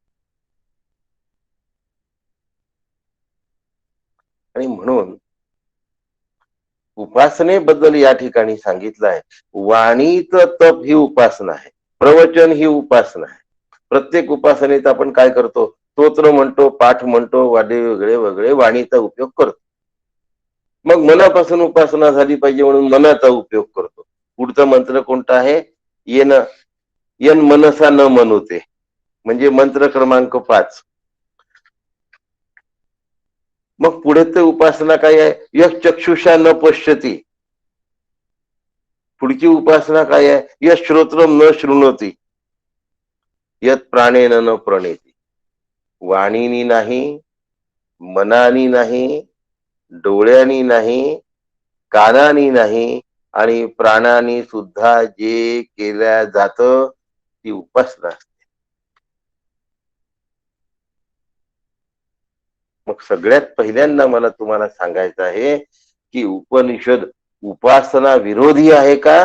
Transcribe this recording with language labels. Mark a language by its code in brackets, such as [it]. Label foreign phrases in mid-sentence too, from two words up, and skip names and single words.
[mr] आणि म्हणून उपासनेबद्दल या ठिकाणी सांगितलं आहे, वाणीच तप ही उपासना आहे, प्रवचन ही उपासना आहे. प्रत्येक उपासनेत आपण काय करतो? स्तोत्र म्हणतो, पाठ म्हणतो, वेगळे वेगळे वाणीचा उपयोग करतो. मग मनापासून उपासना झाली पाहिजे म्हणून मनाचा उपयोग करतो. पुढचा मंत्र कोणता आहे? [sa] येन यन मनसा न मनोते, [mr] म्हणजे मंत्र क्रमांक 5. मग पुढे ते उपासना काय आहे? [sa] यश चक्षुषा न पश्यती. [mr] पुढची उपासना काय आहे? [sa] यश श्रोत्रम न शृणोती, यत प्राणेन न प्रणेती. [mr] वाणीनी नाही, मनानी नाही, डोळ्यांनी नाही, कानानी नाही आणि प्राणानी सुद्धा जे केल्या जात ती उपासना असते. मग सगळ्यात पहिल्यांदा मला तुम्हाला सांगायचं आहे की उपनिषद उपासना विरोधी आहे का?